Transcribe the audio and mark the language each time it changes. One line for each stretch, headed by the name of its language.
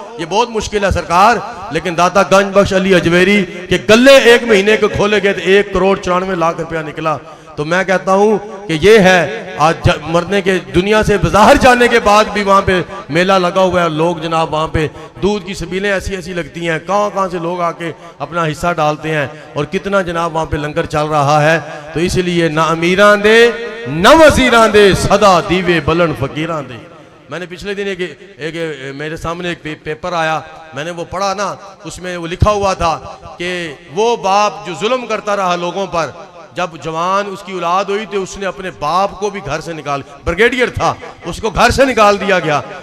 Urdu: یہ بہت مشکل ہے سرکار. لیکن داتا گنج بخش علی اجویری کے گلے 1 مہینے کو کھولے گئے تو 1,94,00,000 روپیہ نکلا. تو میں کہتا ہوں کہ یہ ہے آج مرنے کے دنیا سے بظاہر جانے کے بعد بھی وہاں پہ میلہ لگا ہوا ہے. لوگ جناب وہاں پہ دودھ کی سبیلیں ایسی ایسی لگتی ہیں، کہاں سے لوگ آ کے اپنا حصہ ڈالتے ہیں، اور کتنا جناب وہاں پہ لنگر چل رہا ہے. تو اس لیے
Punjabi: نہ امیران دے نہ وزیران دے، صدا دیوے بلن فقیران دے.
Urdu: میں نے پچھلے دن ایک میرے سامنے ایک پیپر آیا، میں نے وہ پڑھا نا، اس میں وہ لکھا ہوا تھا کہ وہ باپ جو ظلم کرتا رہا لوگوں پر، جب جوان اس کی اولاد ہوئی تو اس نے اپنے باپ کو بھی گھر سے نکال، بریگیڈیئر تھا، اس کو گھر سے نکال دیا گیا.